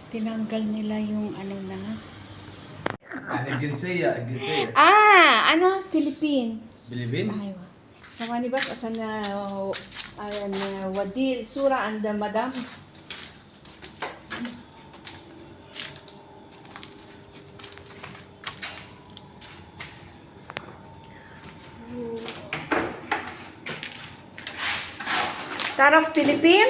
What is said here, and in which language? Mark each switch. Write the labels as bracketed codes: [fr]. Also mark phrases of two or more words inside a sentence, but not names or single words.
[tl] Tinanggal nila yung ano na. [ar] الجنسية [tl] Ano? Philippine. [ar] باليابان أيوة ثواني بس عشان ودي الصورة عند مدام. تعرف فلبين؟